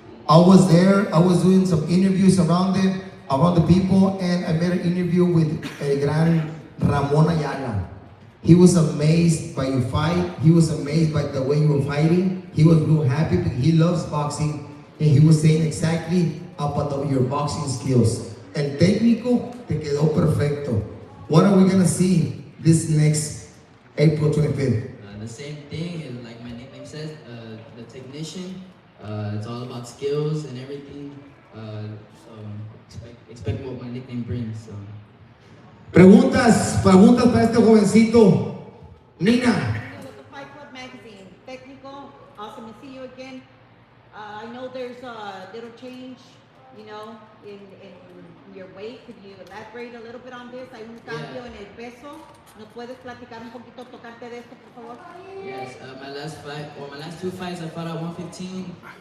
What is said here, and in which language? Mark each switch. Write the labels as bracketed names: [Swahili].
[English] I was there. I was doing some interviews around the people, and I made an interview with El Gran Ramon Ayala. He was amazed by your fight. He was amazed by the way you were fighting. He was real happy because he loves boxing. and he was saying exactly about your boxing skills. [Spanish] El técnico te quedó perfecto. [English] What are we gonna see this next April 25th? The same thing, is like my nickname says, the technician. It's all about skills and everything. So expect what my nickname brings. So. [Spanish] Preguntas para este jovencito. Nina. [English] With the Fight Club magazine, technical, awesome to see you again. I know there's a little change, you know, in your weight. Could you elaborate a little bit on this? [Spanish] Hay un cambio en el peso. ¿Nos puedes platicar un poquito, tocarte de esto, por favor? [English] Yes, my last two fights I fought at 115.